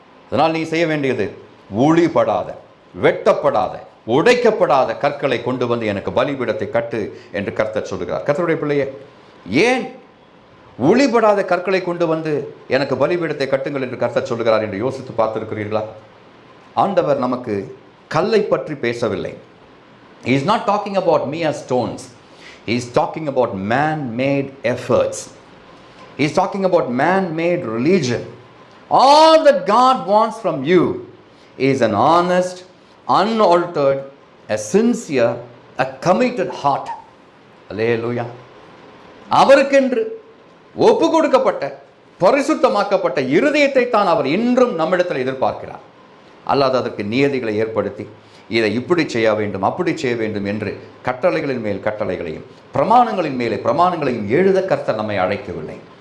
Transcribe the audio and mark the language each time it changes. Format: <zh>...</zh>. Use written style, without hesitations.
<ta>அதனால் நீ செய்ய வேண்டியது, உளிப்படாத, வெட்டப்படாத, உடைக்கப்படாத கற்களை கொண்டு வந்து எனக்கு பலிபீடத்தை கட்டு என்று கர்த்தர் சொல்லுகிறார். கர்த்தருடைய பிள்ளையே, ஏன் ஒளிபடாத கற்களை கொண்டு வந்து எனக்கு பலிபீடத்தை கட்டுங்கள் என்று கர்த்தர் சொல்லுகிறார் என்று யோசித்து பார்த்திருக்கிறீர்களா? ஆண்டவர் நமக்கு கல்லை பற்றி பேசவில்லை.</ta> <en>He is not talking about mere stones. He is talking about man-made efforts. He is talking about man-made religion. All that God wants from you is an honest, unaltered, a sincere, a committed heart. Hallelujah.</en> <ta>அவருக்கென்று ஒப்பு கொடுக்கப்பட்ட, பரிசுத்தமாக்கப்பட்ட இருதயத்தை தான் அவர் இன்றும் நம்மிடத்தில் எதிர்பார்க்கிறார். அல்லாது அதற்கு நியதிகளை ஏற்படுத்தி இதை இப்படி செய்ய வேண்டும், அப்படி செய்ய வேண்டும் என்று கட்டளைகளின் மேல் கட்டளைகளையும் பிரமாணங்களின் மேலே பிரமாணங்களையும் எழுத கர்த்தர் நம்மை அழைக்கவில்லை.</ta>